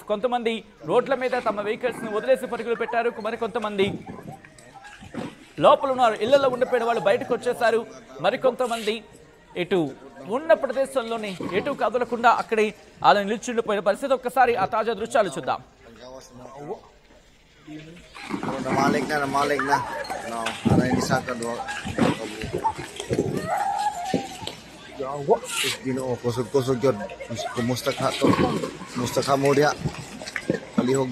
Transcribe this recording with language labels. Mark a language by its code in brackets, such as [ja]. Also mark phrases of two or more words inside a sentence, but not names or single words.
[te] కొంతమంది రోడ్ల మీద తమ వెహికల్స్ని వదిలేసి పరుగులు పెట్టారు. మరికొంతమంది లోపల ఉన్నారు, ఇళ్లలో ఉండిపోయిన వాళ్ళు బయటకు వచ్చేసారు. మరికొంతమంది ఇటు ఉన్న ప్రదేశంలోనే ఎటు కదలకుండా అక్కడే అలా నిల్చుండిపోయిన పరిస్థితి. ఒక్కసారి ఆ తాజా దృశ్యాలు చూద్దాం. [ceb] Kusog-kusog yun. Kumusta ka to? Kumusta ka mo diya? Palihog.